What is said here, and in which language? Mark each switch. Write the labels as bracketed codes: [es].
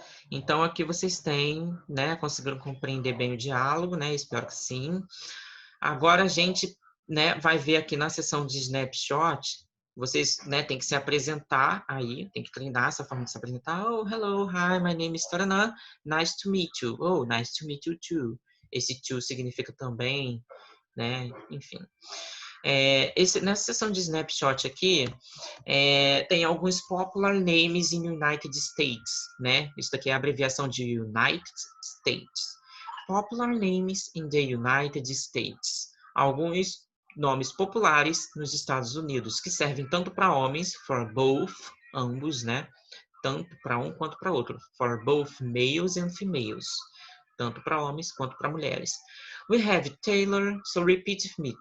[pt] Então, aqui vocês têm, né, conseguiram compreender bem o diálogo, né? Espero que sim. Agora a gente, né, vai ver aqui na seção de snapshot, vocês, né, tem que se apresentar aí, tem que treinar essa forma de se apresentar. [en] Oh, hello, hi, my name is Taranã, nice to meet you. Oh, nice to meet you too. [pt] Esse to significa também, né, enfim. Nessa seção de snapshot aqui, tem alguns [en] popular names in United States, [pt] né? Isso daqui é a abreviação de United States. [en] Popular names in the United States. [pt] Alguns nomes populares nos Estados Unidos, que servem tanto para homens, [en] for both, [pt] ambos, né? Tanto para um quanto para outro. [en] For both males and females. [pt] Tanto para homens quanto para mulheres. [en] We have Taylor, so repeat with me.